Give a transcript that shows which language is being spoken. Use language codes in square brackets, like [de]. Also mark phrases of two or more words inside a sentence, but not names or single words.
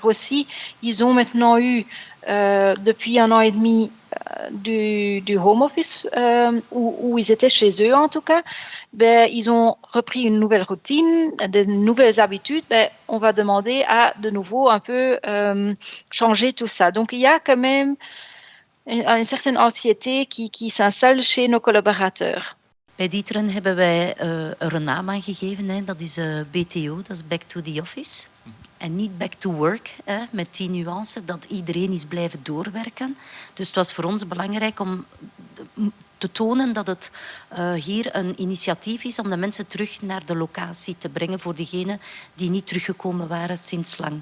[fr] Aussi, ils ont maintenant eu, depuis 1 an et demi, du [en] home office, [fr] où ils étaient chez eux en tout cas. Ils ont repris une nouvelle routine, de nouvelles habitudes. On va demander à de nouveau un peu changer tout ça. Donc il y a quand même une certaine anxiété qui s'installe chez nos collaborateurs. [nl] Bij D'Ieteren hebben wij er een naam aan gegeven. Hè. Dat is BTO, dat is [en] Back to the Office. [nl] En niet [en] Back to Work, [nl] met die nuance dat iedereen is blijven doorwerken. Dus het was voor ons belangrijk om te tonen dat het hier een initiatief is om de mensen terug naar de locatie te brengen voor diegenen die niet teruggekomen waren sinds lang.